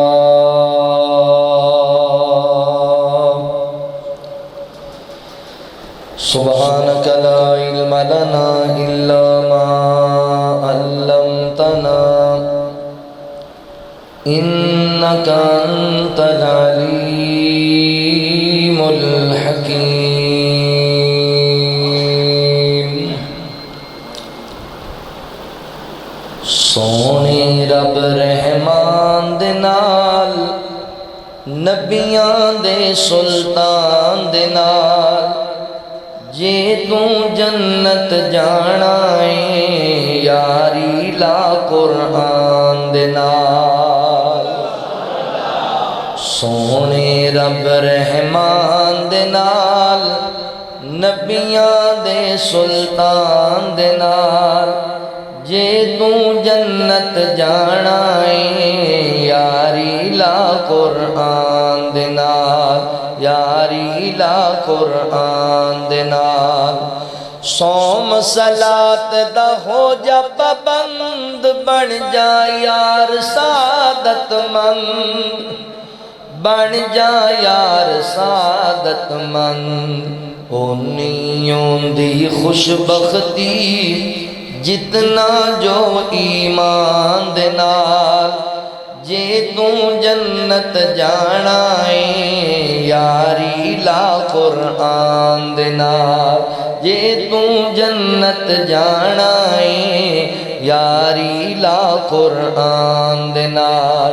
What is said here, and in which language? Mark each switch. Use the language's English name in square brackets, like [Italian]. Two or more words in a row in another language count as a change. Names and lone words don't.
[Arabic] سبحانك لا علم لنا إلا ما علمتنا إنك أنت العليم الحكيم. [Punjabi] سونے رب رحمان دے نال نبیاں دے سلطان دے نال جے تو جنت جانا ہے یاری لا قرآن دے نال. سونے رب رحمان دے نال نبیاں دے سلطان دے نال جے تو جنت جانا ہے یاری لا قرآن دے نال یاری لا قرآن دے نال. صوم صلاۃ دا ہو جا پابند بن جا یار سعادت مند بن جا یار سعادت مند. ہونیوں دی خوش بختی جتنا جو ایمان دے نال جے تو جنت جانا ہے یاری لا قرآن دے نال جے تو جنت جانا ہے یاری لا قرآن دے نال.